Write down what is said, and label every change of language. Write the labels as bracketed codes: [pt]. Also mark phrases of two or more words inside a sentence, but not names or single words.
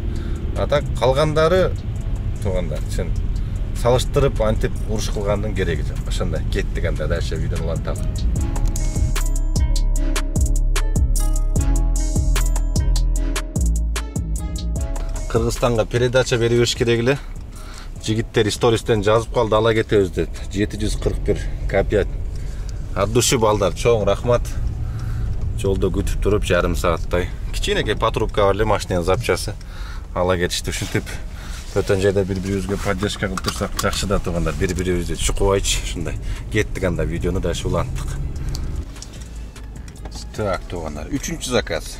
[ky] Атак калгандары тургандар, чын салыштырып антип уруш кылгандын кереги жок. Ошондой кеттик анда дальше видеону уланталы. Кыргызстанга передача бере бериш керек эле. Жигиттер стористен жазып калды, ала кетебиз деп. 741 копия. [ru] От души [ky] балдар, чоң рахмат. Жолдо күтүп туруп жарым сааттай. Кичинекей патрубка бар эле, машинанын запчасы. Ала кетишти, ушинтип өтөн жайда бири-бирибизге поддержка кылып турсак жакшы да тургандар. Бири-бирибизди чукубайчы, ушундай. Кеттик анда видеону да уланттык. Так, тургандар, 3-чү заказ.